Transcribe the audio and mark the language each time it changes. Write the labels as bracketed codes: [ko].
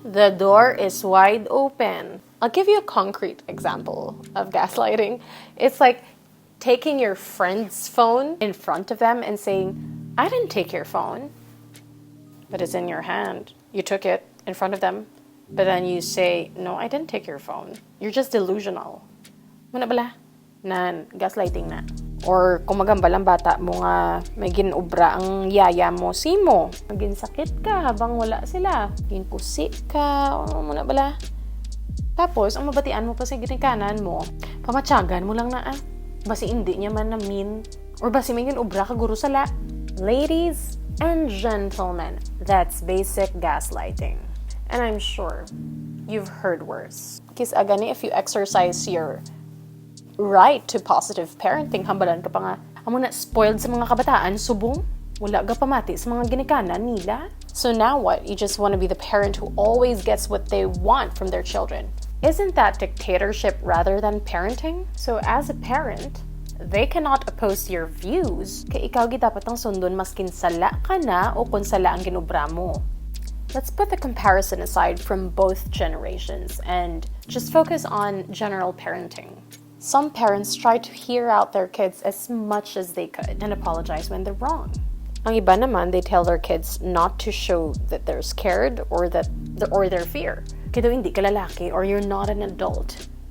[en] The door is wide open. I'll give you a concrete example of gaslighting. It's like taking your friend's phone in front of them and saying, I didn't take your phone. But it's in your hand. You took it in front of them, but then you say, no, I didn't take your phone. You're just delusional. [hil] Muna bala? Nan, gaslighting na. Or kung magambalang bata mo nga, may ginubra ang yaya mo, simo. Ginsakit ka habang wala sila. Ginkusi ka, muna bala? Tapos, ang mabatian mo pa sa ginikanan mo, pamatyagan mo lang na basi hindi niya man na mean. Or basi may ginubra ka guro sala. [en] Ladies and gentlemen, that's basic gaslighting. And I'm sure you've heard worse. [hil] Kis agani, [en] if you exercise your right to positive parenting, [hil] hambalan ka pa nga, amo na spoiled sa mga kabataan, subong, wala ka pamati sa mga ginikanan nila. [en] So now what? You just want to be the parent who always gets what they want from their children. Isn't that dictatorship rather than parenting? So as a parent, they cannot oppose your views. [hil] Kaya ikaw dapat ang sundon maskin sala ka na o kung sala ang ginubra mo. [en] Let's put the comparison aside from both generations and just focus on general parenting. Some parents try to hear out their kids as much as they could and apologize when they're wrong. [tl] Ang iba naman, [en] they tell their kids not to show that they're scared or their fear. [tl] Kaya daw hindi ka lalaki [en] or you're not an adult.